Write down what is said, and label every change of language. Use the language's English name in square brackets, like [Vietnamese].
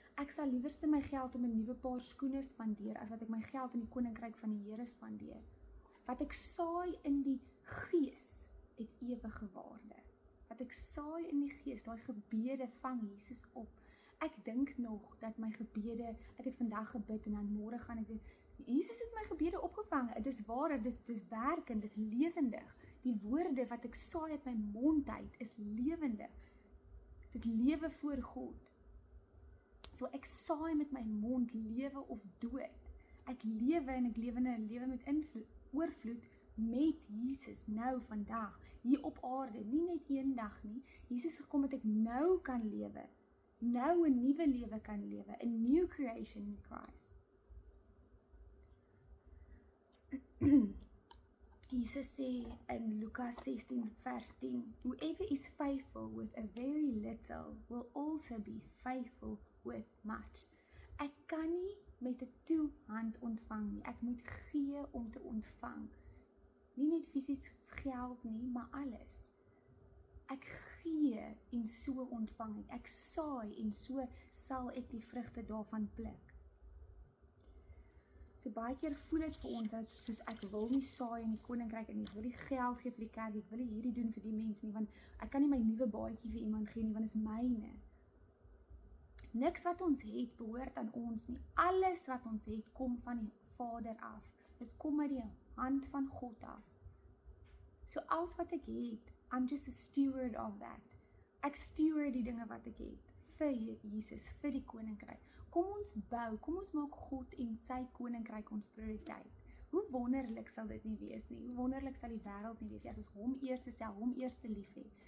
[Afrikaans] Ek sal liewerste my geld om 'n nuwe paar skoene spandeer, as wat ek my geld in die koninkryk van die Here spandeer. Wat ek saai in die gees, het ewige waarde. Wat ek saai in die gees, daai gebede vang Jesus op. Ek dink nog dat my gebede, ek het vandag gebid en dan môre gaan ek doen. Jesus het my gebede opgevang. Dit is waar, dis werkend, dis lewendig. Die woorde wat ek saai uit my mond uit is lewendig. Dit lewe voor God. So ek saai met my mond lewe of dood. Ek lewe en ek lewe 'n lewe met oorvloed met Jesus nou vandag, hier op aarde, nie net eendag nie. Jesus gekom dat ek nou kan lewe, nou 'n nuwe lewe kan lewe, 'n [English] new creation in Christ. [Afrikaans] Jesus sê in Lukas 16 vers 10, [English] whoever is faithful with a very little will also be faithful with much. [Afrikaans] Ek kan nie met 'n toe hand ontvang nie, ek moet gee om te ontvang. Nie net fisies geld nie, maar alles. Ek gee en so ontvang ek saai en so sal ek die vrugte daarvan pluk. So baie keer voel dit vir ons dat soos ek wil nie saai in die koninkryk en ek wil nie geld gee vir die kerk, ek wil nie hierdie doen vir die mense nie, want ek kan nie my nuwe baadjie vir iemand gee nie, want dit is myne. Niks wat ons het behoort aan ons nie. Alles wat ons het kom van die Vader af. Dit kom uit die hand van God af. So alles wat ek het, [English] I'm just a steward of that. [Afrikaans] Ek steward die dinge wat ek het vir Jesus, vir die koninkryk. Kom ons bou, kom ons maak God en sy koninkryk ons prioriteit. Hoe wonderlik sal dit nie wees nie? Hoe wonderlik sal die wêreld nie wees nie as ons hom eerste stel, hom eerste lief hê.